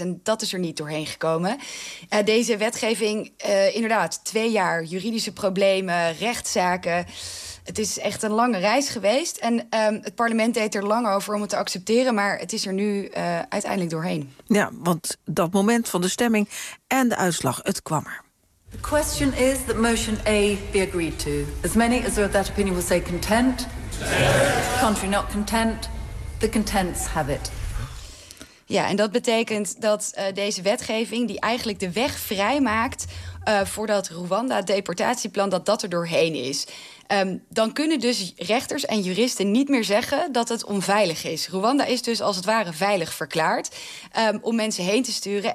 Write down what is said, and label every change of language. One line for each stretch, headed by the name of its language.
Dutch: En dat is er niet doorheen gekomen. Deze wetgeving, inderdaad, 2 jaar juridische problemen, rechtszaken. Het is echt een lange reis geweest. En het parlement deed er lang over om het te accepteren. Maar het is er nu uiteindelijk doorheen. Ja, want dat moment van de stemming en de uitslag, het kwam er.
English: The question is that motion A be agreed to. As many as are of that opinion will say content. Contrary not content, the contents have it.
Dutch: Ja, en dat betekent dat deze wetgeving, die eigenlijk de weg vrijmaakt voor dat Rwanda-deportatieplan, dat er doorheen is. Dan kunnen dus rechters en juristen niet meer zeggen dat het onveilig is. Rwanda is dus als het ware veilig verklaard om mensen heen te sturen.